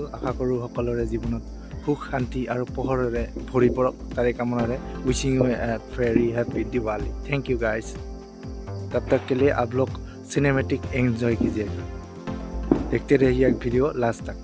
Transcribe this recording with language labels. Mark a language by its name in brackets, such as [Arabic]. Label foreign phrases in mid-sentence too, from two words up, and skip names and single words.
[Assamese] আশা কৰোঁ সকলোৰে জীৱনত সুখ শান্তি আৰু পোহৰেৰে ভৰি পৰক, তাৰে কামনাৰে। [English] wishing you a very happy Diwali. thank you guys. [Hindi] तब तक के लिए आप लोग [English] cinematic enjoy [Hindi] कीजिएगा। देखते रहिए एक वीडियो लास्ट तक।